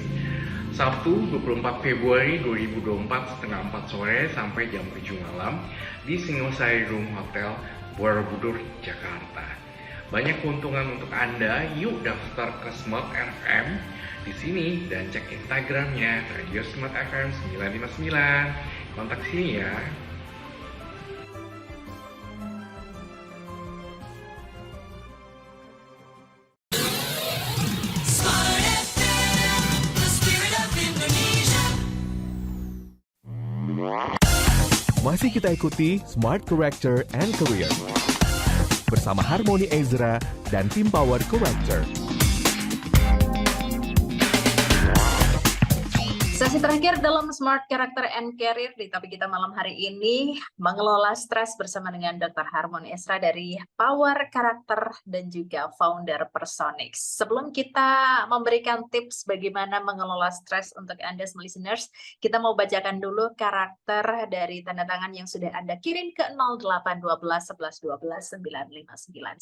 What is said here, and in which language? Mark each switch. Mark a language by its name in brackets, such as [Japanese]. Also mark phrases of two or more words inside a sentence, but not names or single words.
[Indonesian] Sabtu 24 Februari 2024 setengah 4 sore sampai jam 7 malam di Singosari Room Hotel Borobudur, Jakarta. Banyak keuntungan untuk Anda, yuk daftar ke Smart FM di sini dan cek Instagramnya Radio Smart FM 959. Kontak sini ya. [English] Smart FM, the spirit of Indonesia. [Indonesian] Masih kita ikuti Smart Character and Career bersama Harmony Ezra dan tim Power Character. Sesi terakhir dalam Smart Character and Career di topik kita malam hari ini, mengelola stres bersama dengan Dr. Harmony Ezra dari Power Character dan juga founder Personix. Sebelum kita memberikan tips bagaimana mengelola stres untuk Anda listeners, kita mau bacakan dulu karakter dari tanda tangan yang sudah Anda kirim ke 0812 11 12 959.